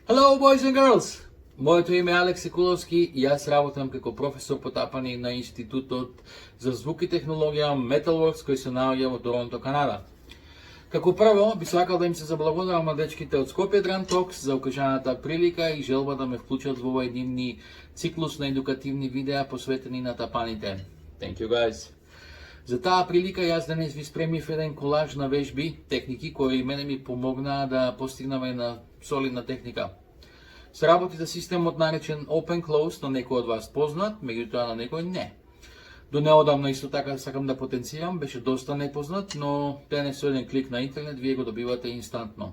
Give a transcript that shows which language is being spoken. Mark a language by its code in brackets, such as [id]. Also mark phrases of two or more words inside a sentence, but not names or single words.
[en] Hello, boys and girls! [mk] Моето име е Алекс Секуловски и аз работам како професор по тапани на Институтот за звук и технологија Metalworks, кој се наоѓа во Торонто, Канада. Како прво, би сакал да им се заблагодарам на дечките од Skopje Drum Talks за укажаната прилика и желба да ме вклучат во овој еднивни циклус на едукативни видеа посветени на тапаните. [en] Thank you guys! [mk] За таа прилика јас денес ви спремив еден колаж на вежби, техники кои мене ми помогнаа да постигнам една солидна техника. Се работи за системот наречен Open Close, на некој од вас познат, меѓутоа на некој не. До неодамно исто така сакам да потенцирам, беше доста непознат, но денес со еден клик на интернет вие го добивате инстантно.